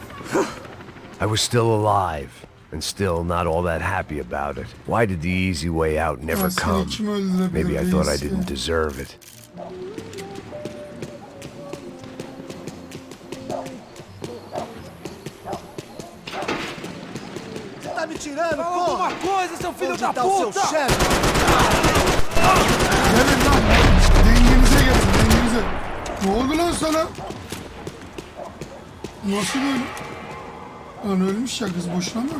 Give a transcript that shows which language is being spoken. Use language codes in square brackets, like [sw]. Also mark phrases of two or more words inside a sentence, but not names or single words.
[en] I was still alive, and still not all that happy about it. Why did the easy way out never [tr] Seni [en] come? [tr] kim öldürebilir [en] Maybe I thought I [tr] reis ya? [en] didn't deserve it. [pt] Tá me tirando, Fala porra! alguma coisa, seu filho Onde da tá o seu puta! chefe? [tr] Gelin lan. Denginize gelin, denginize. Ne oldu lan sana? Nasıl böyle? Lan ölmüş ya kız, boşuna mı öldü?